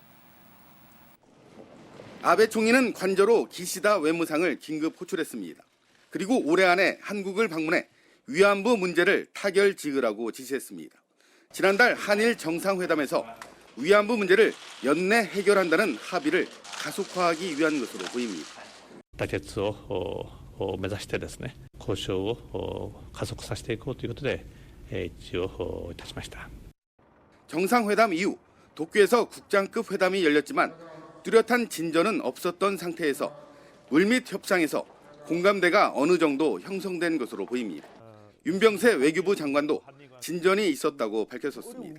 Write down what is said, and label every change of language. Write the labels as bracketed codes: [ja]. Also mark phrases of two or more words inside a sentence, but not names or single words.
[ko] 아베 총리는 관저로 기시다 외무상을 긴급 호출했습니다. 그리고 올해 안에 한국을 방문해 위안부 문제를 타결 지으라고 지시했습니다. 지난달 한일 정상회담에서 위안부 문제를 연내 해결한다는 합의를 가속화하기 위한 것으로 보입니다. [ja] 妥結を目指してですね、交渉を加速させていこうということで一致をいたしました。 [ko] 정상회담 이후 도쿄에서 국장급 회담이 열렸지만 뚜렷한 진전은 없었던 상태에서 물밑 협상에서 공감대가 어느 정도 형성된 것으로 보입니다. 윤병세 외교부 장관도 진전이 있었다고 밝혔었습니다.